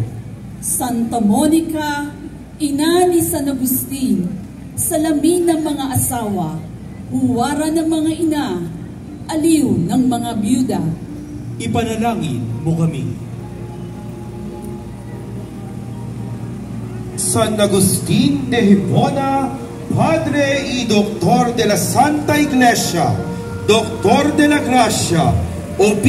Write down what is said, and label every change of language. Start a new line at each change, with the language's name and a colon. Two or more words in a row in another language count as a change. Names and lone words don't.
Filipino: Santa Monica, ina ni San Agustin, salamin ng mga asawa, huwara ng mga ina, aliw ng mga byuda. Ipanalangin mo kami.
Spanish: San Agustin de Hipona, Padre y Doctor de la Santa Iglesia, Doctor de la Gracia,